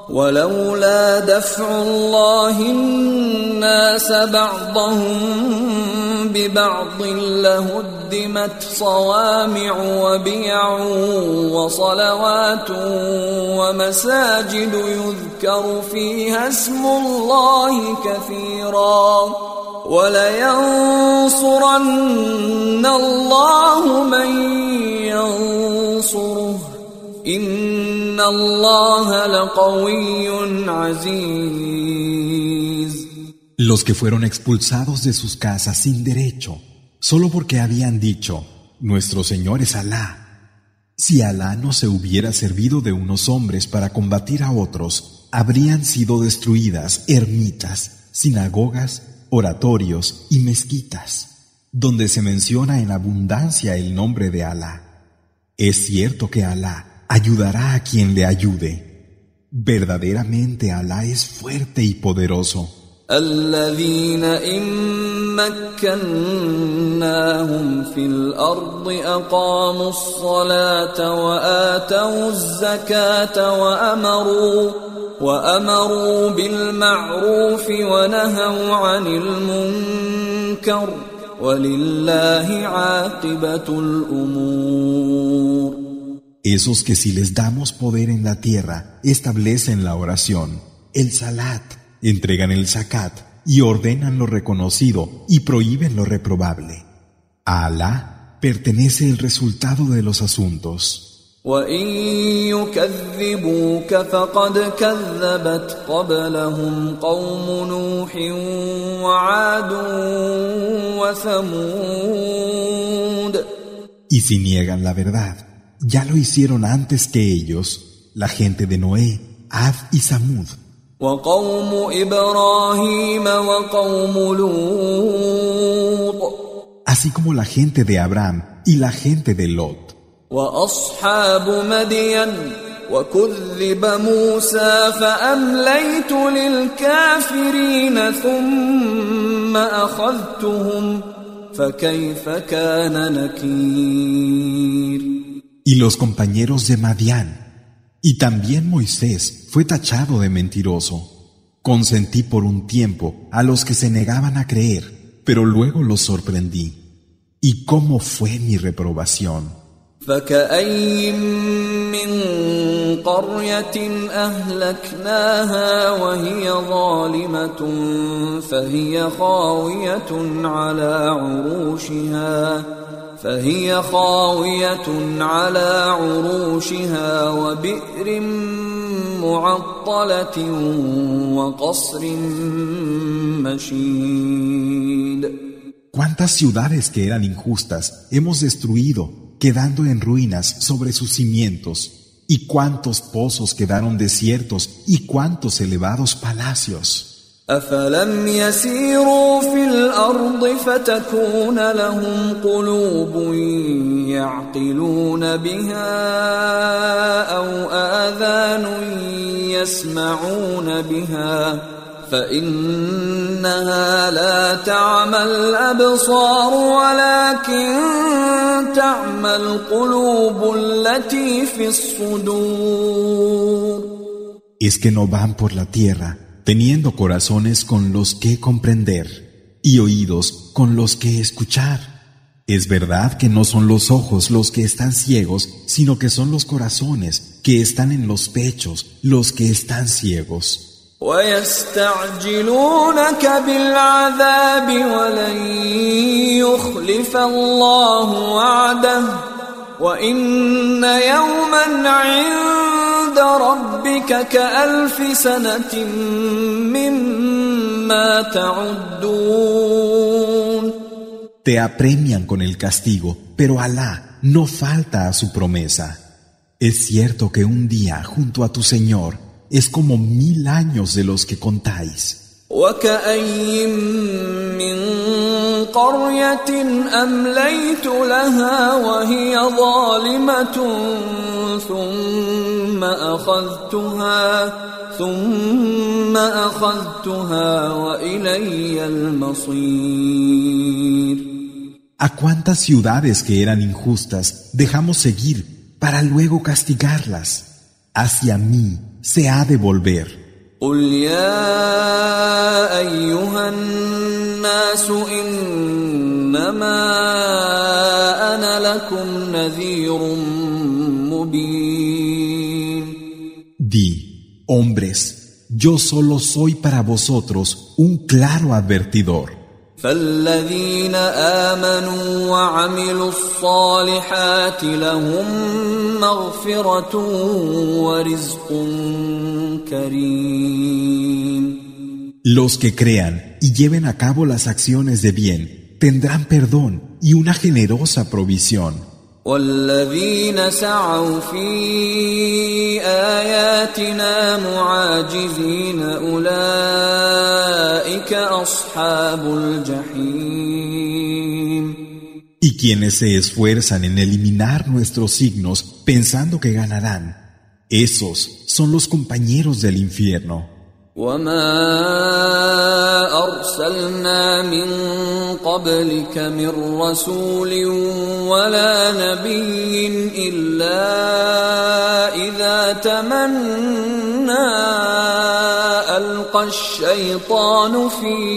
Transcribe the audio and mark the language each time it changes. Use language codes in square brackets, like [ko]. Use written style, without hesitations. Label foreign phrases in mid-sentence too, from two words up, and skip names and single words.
[ar] ولولا دفع الله الناس بعضهم ببعض لهدمت صوامع وبيع وصلوات ومساجد يذكر فيها اسم الله كثيرا ولينصرن الله من ينصره إن الله لقوي عزيز. [es] Los que fueron expulsados de sus casas sin derecho, solo porque habían dicho, nuestro Señor es Alá. Si Alá no se hubiera servido de unos hombres para combatir a otros, habrían sido destruidas ermitas, sinagogas, oratorios y mezquitas, donde se menciona en abundancia el nombre de Alá. Es cierto que Alá ayudará a quien le ayude. Verdaderamente Alá es fuerte y poderoso. [ar] الذين إن مكناهم في الأرض أقاموا الصلاة وآتوا الزكاة وأمروا بالمعروف ونهوا عن المنكر ولله عاقبة الأمور. [es] Esos que si les damos poder en la tierra, establecen la oración, el salat, entregan el zakat y ordenan lo reconocido y prohíben lo reprobable. A Alá pertenece el resultado de los asuntos. [ar] وَإِن يُكَذِّبُوكَ فَقَدْ كَذَّبَتْ قَبْلَهُمْ قَوْمُ نُوحٍ وَعَادٌ وَثَمُودَ. [es] Y si niegan la verdad, ya lo hicieron antes que ellos, la gente de Noé, Ad y Samud. [ar] وَقَوْمُ إِبْرَاهِيمَ وَقَوْمُ لُوطٍ. [es] Así como la gente de Abraham y la gente de Lot. [ar] وأصحاب مدين وكذب موسى فأمليت للكافرين ثم أخذتهم فكيف كان نكير. [es] Y los compañeros de Madián, y también Moisés fue tachado de mentiroso. Consentí por un tiempo a los que se negaban a creer, pero luego los sorprendí. ¿Y cómo fue mi reprobación? [ar] فكأين من قرية أهلكناها وهي ظالمة فهي خاوية على عروشها وبئر معطلة وقصر مشيد. [es] ¿Cuántas ciudades que eran injustas hemos destruido, quedando en ruinas sobre sus cimientos? ¿Y cuántos pozos quedaron desiertos? ¿Y cuántos elevados palacios? [ar] أفلم يسيروا في الأرض فتكون لهم قلوب يعقلون بها أو آذان يسمعون بها فإنها لا تعمى الأبصار ولكن تعمى القلوب التي في الصدور. [es] Es que no van por la tierra teniendo corazones con los que comprender y oídos con los que escuchar. Es verdad que no son los ojos los que están ciegos, sino que son los corazones que están en los pechos los que están ciegos. [ar] وَيَسْتَعْجِلُونَكَ بِالْعَذَابِ وَلَنْ يُخْلِفَ اللَّهُ وَعْدَهُ وَإِنَّ يَوْمًا عِندَ رَبِّكَ كَأَلْفِ سَنَةٍ مِّمَّا تَعُدُّونَ. [es] Te apremian con el castigo, pero Alá no falta a su promesa. Es cierto que un día junto a tu Señor es como 1000 años de los que contáis. [ar] وَكَأَيِّن مِّن قَرْيَةٍ أَمْلَيْتُ لَهَا وَهِيَ ظَالِمَةٌ ثُمَّ أَخَذْتُهَا وَإِلَيَّ الْمَصِيرُ. [es] ¿A cuántas ciudades que eran injustas dejamos seguir para luego castigarlas? Hacia mí se ha de volver. [ar] قل يا أيها الناس إنما أنا لكم نذير مبين. [es] Di, hombres, yo solo soy para vosotros un claro advertidor. [ar] فالذين آمنوا وعملوا الصالحات لهم مغفرة ورزق كريم. [es] Los que crean y lleven a cabo las acciones de bien tendrán perdón y una generosa provisión. [ar] والذين سعوا في آياتنا معاجزين أولئك أصحاب الجحيم. [es] Y quienes se esfuerzan en eliminar nuestros signos pensando que ganarán, esos son los compañeros del infierno. [ar] وما أرسلنا من قبلك من رسول ولا نبي إلا إذا تمنى ألقى الشيطان في